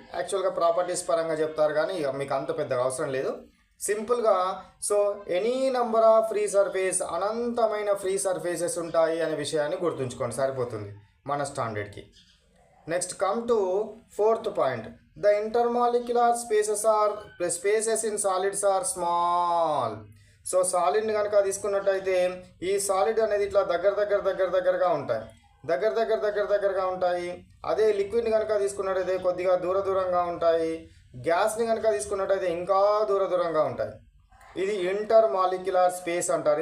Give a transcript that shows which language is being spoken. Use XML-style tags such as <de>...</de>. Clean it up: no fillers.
<te>యాక్చువల్గా ప్రాపర్టీస్ పరంగా చెప్తారు కానీ మీకు అంత పెద్దగా అవసరం లేదు. సింపుల్గా so</te> <en>any number of free surface,</en> <te>అనంతమైన ఫ్రీ సర్ఫేసెస్ ఉంటాయి అనే విషయాన్ని గుర్తుంచుకోండి, సరిపోతుంది మన స్టాండర్డ్కి.</te> <en>Next come to 4th point. The intermolecular spaces in solids are small.</en> <te>So సాలిడ్ని కనుక తీసుకున్నట్టయితే ఈ సాలిడ్ అనేది ఇట్లా దగ్గరగా ఉంటాయి, దగ్గరగా ఉంటాయి. అదే లిక్విడ్ని కనుక తీసుకున్నట్టయితే కొద్దిగా దూరంగా ఉంటాయి. గ్యాస్ని కనుక తీసుకున్నట్టయితే ఇంకా దూరంగా ఉంటాయి. ఇది ఇంటర్ మాలిక్యులర్ స్పేస్ అంటారు.</te>